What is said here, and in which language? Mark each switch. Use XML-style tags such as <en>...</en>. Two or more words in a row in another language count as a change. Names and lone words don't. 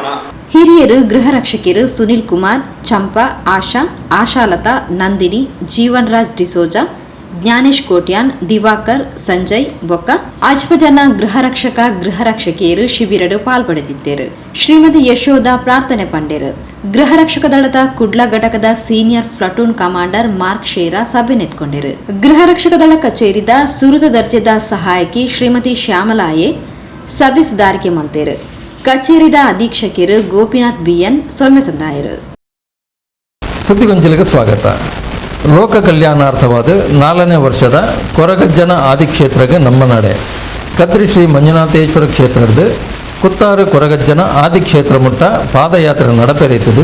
<tcy>ಹಿರಿಯರು ಗೃಹ ರಕ್ಷಕಿಯರು ಸುನಿಲ್ ಕುಮಾರ್, ಚಂಪಾ, ಆಶಾ, ಆಶಾಲತಾ, ನಂದಿನಿ, ಜೀವನ್ ರಾಜ್ ಡಿಸೋಜಾ, ಜ್ಞಾನೇಶ್ ಕೋಟ್ಯಾನ್, ದಿವಾಕರ್, ಸಂಜಯ್ ಬೊಕ್ಕ ಆಜ್ಪಜನ ಗೃಹ ರಕ್ಷಕ ಗೃಹ ರಕ್ಷಕಿಯರು ಶಿಬಿರಡು ಪಾಲ್ಪಡೆದಿದ್ದರು. ಶ್ರೀಮತಿ ಯಶೋಧ ಪ್ರಾರ್ಥನೆ ಪಂಡೇರು. ಗೃಹ ರಕ್ಷಕ ದಳದ ಕುಡ್ಲ ಘಟಕದ</tcy> <en>senior platoon commander</en> <tcy>ಮಾರ್ಕ್ ಶೇರಾ ಸಭೆ ನೆತ್ಕೊಂಡರು. ಗೃಹ ರಕ್ಷಕ ದಳ ಕಚೇರಿದ ಸುರುತ ದರ್ಜೆದ ಸಹಾಯಕಿ ಶ್ರೀಮತಿ ಶ್ಯಾಮಲಾಯೆ ಸಭೆ ಸುಧಾರಿಕೆ ಮಲ್ತೇರು. ಕಚೇರಿದ ಅಧೀಕ್ಷಕರು ಗೋಪಿನಾಥ್ BN ಸೊಲ್ಮೆ ಸಂದಾಯರು.</tcy> <kn>ಸುದ್ದಿಗೊಂಚಲಿಗೆ ಸ್ವಾಗತ. ಲೋಕ ಕಲ್ಯಾಣಾರ್ಥವಾದ 4ನೇ ವರ್ಷದ ಕೊರಗಜ್ಜನ ಆದಿಕ್ಷೇತ್ರಕ್ಕೆ ನಮ್ಮ ನಡೆ ಕದ್ರಿ ಶ್ರೀ ಮಂಜುನಾಥೇಶ್ವರ ಕ್ಷೇತ್ರದ ಕುತ್ತಾರು ಕೊರಗಜ್ಜನ ಆದಿಕ್ಷೇತ್ರ ಮುಟ್ಟ ಪಾದಯಾತ್ರೆ ನಡಪೆರೆಯುತ್ತದೆ.</kn>